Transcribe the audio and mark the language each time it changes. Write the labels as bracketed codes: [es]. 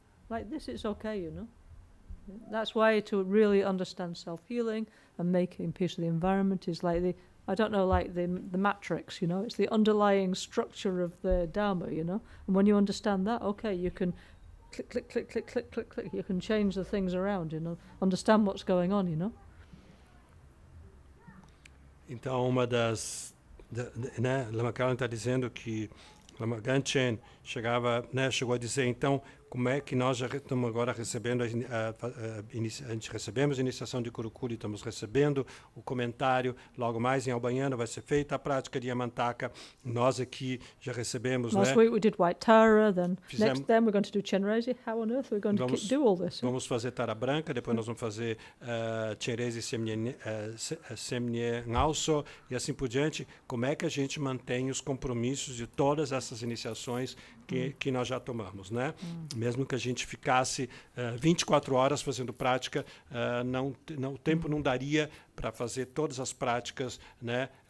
[en] Like this, it's okay, you know? Yeah? That's why to really understand self-healing and making peace with the environment is like the matrix, you know, it's the underlying structure of the Dharma, you know, and when you understand that, okay, you can click, you can change the things around, you know, understand what's going on, you know. [pt] Então, uma das, né, Lama Kalan está dizendo que Lama Ganchen chegou a dizer, então, como é que nós já estamos agora recebendo, a gente recebemos a iniciação de Kurukulle, estamos recebendo o comentário, logo mais em Albaiano vai ser feita a prática de Yamantaka, nós aqui já recebemos, [en] Last [pt] né? [en] week we did White Tara, then [pt] Fizemos- [en] next then we're going to do Chenrezig. How on earth are we going to do all this? [pt] Vamos fazer Tara Branca, depois nós vamos fazer Chenrezig Semnie Ngauso e assim por diante. Como é que a gente mantém os compromissos de todas essas iniciações que nós já tomamos, né? Mesmo que a gente ficasse 24 horas fazendo prática, o tempo não daria para fazer todas as práticas, né?